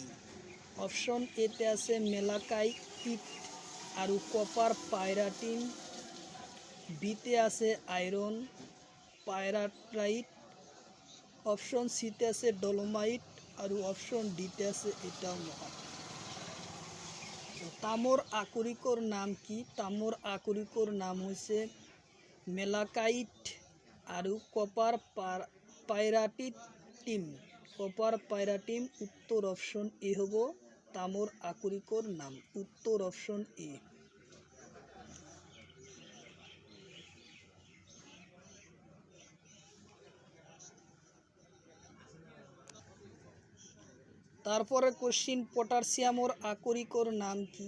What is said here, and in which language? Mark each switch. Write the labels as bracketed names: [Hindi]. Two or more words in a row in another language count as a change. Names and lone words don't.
[Assamese] অপশন এতে আছে মেলাকাইট আর কপার পাইরাটিন, বিতে আছে আয়রন পাইরাটাইট, অপশন সিতে আছে ডলোমাইট, আর অপশন ডিতে আছে এটাও নহয়। তামর আকরিকর নাম কি? [Bangla] তামর আকরিকর নাম হচ্ছে মেলাকাইট আর কপার পাইরাটিম, কপার পাইরাটিম, উত্তর অপশন এ হব তামর আকরিকর নাম, উত্তর অপশন এ। তারপরে কোশ্চিন পটাশিয়ামর আকরিকর নাম কি?